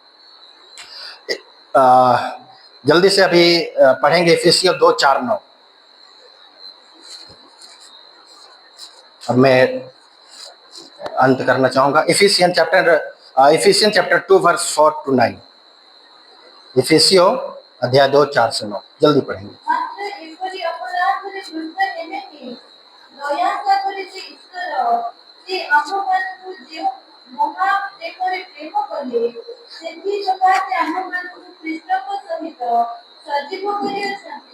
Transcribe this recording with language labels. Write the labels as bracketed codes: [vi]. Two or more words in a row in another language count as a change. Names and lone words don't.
[hi] जल्दी से अभी पढ़ेंगे इफिसियों 2:4-9। अब मैं अंत करना चाहूंगा। [en] Ephesian chapter 2 verse 4-9. [hi] इफिसियों अध्याय 2:4-9 जल्दी पढ़ेंगे। [or] ମାତ୍ର ଏପରି ଅପରାଧରେ ବୃତ୍ତ ହେଲେନି, ଦୟାସାଗରରେ ଯେ ଈଶ୍ୱର, ସେ ଆମମାନଙ୍କୁ ଯେଉଁ ମହାପ୍ରେମରେ ପ୍ରେମ କଲେ, ସେଥି ସକାଶେ ଆମମାନଙ୍କୁ ଖ୍ରୀଷ୍ଟଙ୍କ ସହିତ ସଜୀବ କରିଅଛନ୍ତି।